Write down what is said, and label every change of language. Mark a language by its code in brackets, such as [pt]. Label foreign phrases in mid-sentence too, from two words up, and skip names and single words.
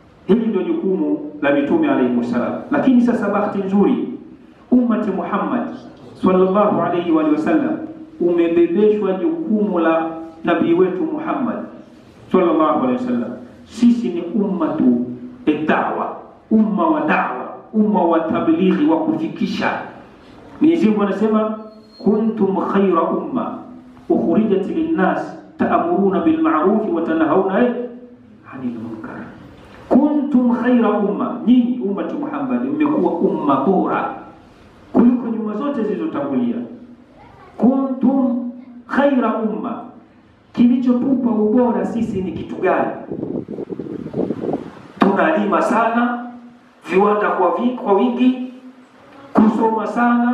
[sw] Hili ndio jukumu la mitume [ar] عليه وسلم. [sw] Lakini sasa bahati nzuri ummati Muhammad [ar] صلى الله عليه وسلم [sw] umebebeshwa jukumu la nabii wetu Muhammad [ar] صلى الله عليه وسلم. [sw] Sisi ni [ar] أمة الدعوة, [sw] umma wa da'wa, umma wa tablighi, wa kufikisha. [ar] Mwenyezi Mungu anasema كنتم خير أمة أخرجت للناس تأمرون بالمعروف وتنهون عن المنكر. كنتم خير أمة, [sw] nyinyi ummati Muhammad mmekuwa umma bora kuliko nyuma zote zilizotangulia. [ar] كنتم خير أمة, [sw] kilichotupa ubora sisi ni kitu gani? Tunalima sana, viwanda kwa wingi, kusoma sana.